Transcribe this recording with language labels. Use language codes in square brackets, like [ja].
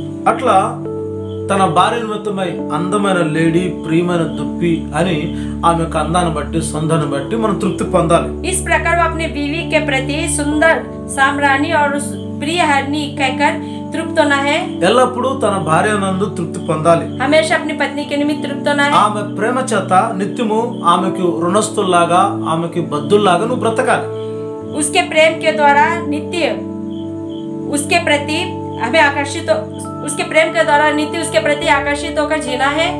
[te] అట్లా తన భార్య నిమిత్తమై అందమైన లేడీ ప్రియమైన దుప్పి అని ఆమె యొక్క అందాన్ని బట్టి సొందాన్ని బట్టి మనం తృప్తి పొందాలి. [hi] इस प्रकार वो अपने बीवी के प्रति सुंदर साम्राणी और प्रिय हरणी कहकर तृप्त होना है. [te] ఎల్లప్పుడూ తన భార్య నందు తృప్తి పొందాలి. [hi] हमेशा अपनी पत्नी के निमित्त तृप्त होना है. [te] ఆమె ప్రేమ చేత నిత్యము ఆమెకు రుణస్తుల్లాగా ఆమెకి బద్దుల్లాగా నువ్వు బ్రతకాలి. [hi] उसके प्रेम के द्वारा नित्य उसके प्रति हमें उसके प्रेम के द्वारा नित्य उसके प्रति आकर्षित होकर जीना है.